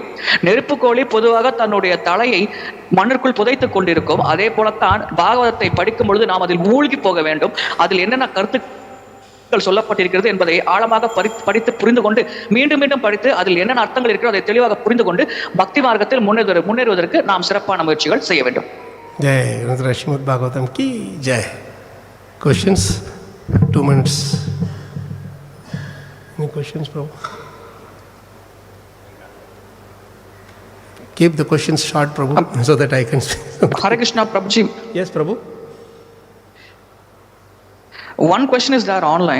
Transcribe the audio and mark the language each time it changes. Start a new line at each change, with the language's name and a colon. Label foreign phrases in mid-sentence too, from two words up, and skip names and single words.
Tamil: நெருப்புக்கோழி பொதுவாக தன்னுடைய தலையை மண்ணிற்குள் புதைத்துக் கொண்டிருக்கும். அதே போலத்தான் பாகவதத்தை படிக்கும் பொழுது நாம் அதில் மூழ்கி போக வேண்டும். அதில் என்னென்ன கருத்து சொல்லப்பட்டிருக்கிறது என்பதை ஆழமாக படித்து புரிந்து கொண்டு மீண்டும் மீண்டும் படித்து அதில் என்னென்ன அர்த்தங்கள் இருக்கிறது அதை தெளிவாக புரிந்து கொண்டு பக்தி மார்க்கத்தில் முன்னேறுவதற்கு நாம் சிறப்பான முயற்சிகள் செய்ய வேண்டும்.
Hindi: Jai Srimad Bhagavatam ki jai.
English: Questions? 2 minutes. Any questions, Prabhu? Keep the questions short, Prabhu, so that I can speak. Hare Krishna, Prabhuji. Yes, Prabhu. One question is there online.